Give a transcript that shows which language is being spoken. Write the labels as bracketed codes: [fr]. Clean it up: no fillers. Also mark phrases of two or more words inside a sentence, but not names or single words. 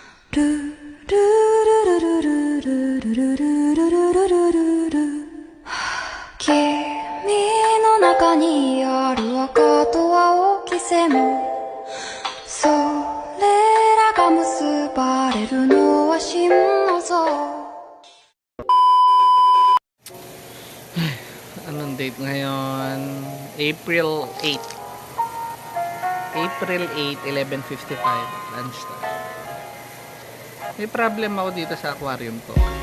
[ja] の中にある赤と青き線それらが結ばれるのは真の像 [tl] Anong date ngayon? [en] April 8. April 8, 11:55 lunchtime. [tl] May problem ako dito sa aquarium ko.